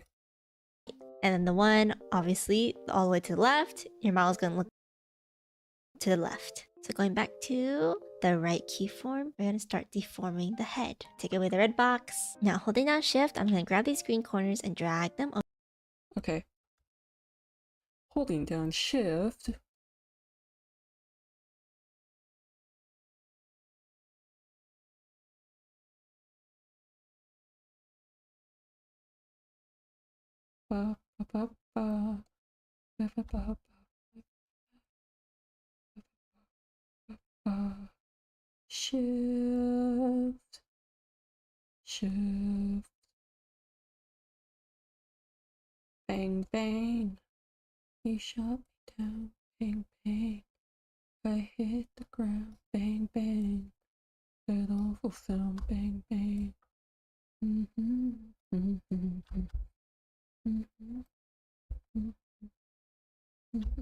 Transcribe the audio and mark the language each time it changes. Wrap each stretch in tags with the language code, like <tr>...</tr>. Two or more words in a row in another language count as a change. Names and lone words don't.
<en>And then the one, obviously, all the way to the left, your model's gonna look to the left. So going back to the right keyform, we're gonna start deforming the head. Take away the red box. Now holding down Shift, I'm gonna grab these green corners and drag them over. Okay. Holding down Shift. Ba, ba, ba, ba. Ba, ba, ba, ba. Shift. Shift. Bang, bang. He shot me down. Bang, bang. I hit the ground. Bang, bang. That awful sound. Bang, bang. Mm-hmm. Mm-hmm. Mm-hmm. Mm-hmm.</en>